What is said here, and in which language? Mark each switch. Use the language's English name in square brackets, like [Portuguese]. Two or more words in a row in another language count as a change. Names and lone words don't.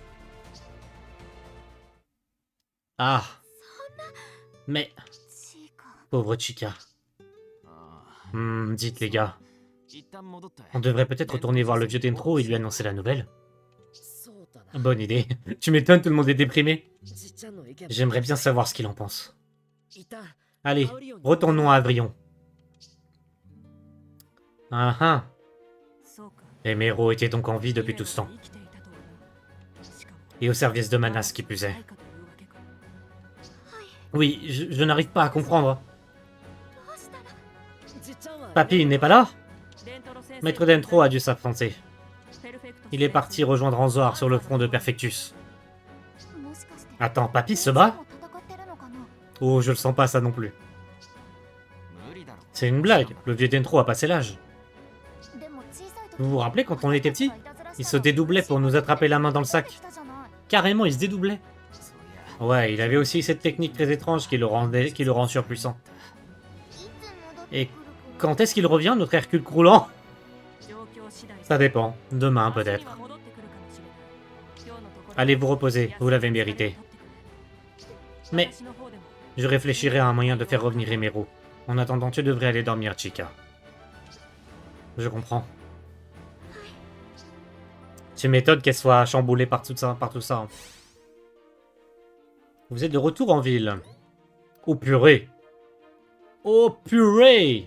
[French] Ah. Mais... Pauvre Chika. Dites les gars. On devrait peut-être retourner voir le vieux Dentro et lui annoncer la nouvelle. Bonne idée. Tu m'étonnes, tout le monde est déprimé. [Japanese] じっちゃんの意見 [French] J'aimerais bien savoir ce qu'il en pense. [Japanese] いた [French] Allez, retournons à Avrion. Ah ah. [Japanese] そうか [French] Emero était donc en vie depuis tout ce temps. [Japanese] 生きていたとはなしかも [French] Et au service de Manas qui plus est. [Japanese] ないかというわけか [French] Oui, je n'arrive pas à comprendre. [Japanese] どうしたらじっちゃんは [French] Papy, il n'est pas là? [Japanese] デントロ先生 [French] Maître Dentro a dû s'absenter. [Japanese] ペルフェクト [French] Il est parti rejoindre Anzor sur le front de Perfectus. [Japanese] もしかして [French] Attends, Papy se bat? [Japanese] 戦ってるのかな [French] Oh, je le sens pas ça non plus. [Japanese] 無理だろ [French] C'est une blague, le vieux Dentro a passé l'âge. [Japanese] でも小さい時 [French] Vous vous rappelez quand on était petit? [Japanese] いたずらした [French] Il se dédoublait pour nous attraper la main dans le sac. [Japanese] 来たじゃない [French] Carrément, il se dédoublait. [Japanese] そういや [French] Ouais, il avait aussi cette technique très étrange qui le rend surpuissant. [Japanese] いつ戻って [French] Et [Japanese] くるか [French] quand est-ce qu'il revient, notre Hercule croulant? [Japanese] 状況次第 [French] Ça dépend. Demain, peut-être. [Japanese] 明日には戻ってくるかもしれない今日のところ [French] Allez vous reposer, vous l'avez mérité. Mais [Japanese] 私の方でも [French] je réfléchirai à un moyen de faire revenir Emero. En attendant, tu devrais aller dormir, Chica. Je comprends. Tu m'étonnes qu'elle soit chamboulée par tout ça, Vous êtes de retour en ville. Oh purée. Oh purée.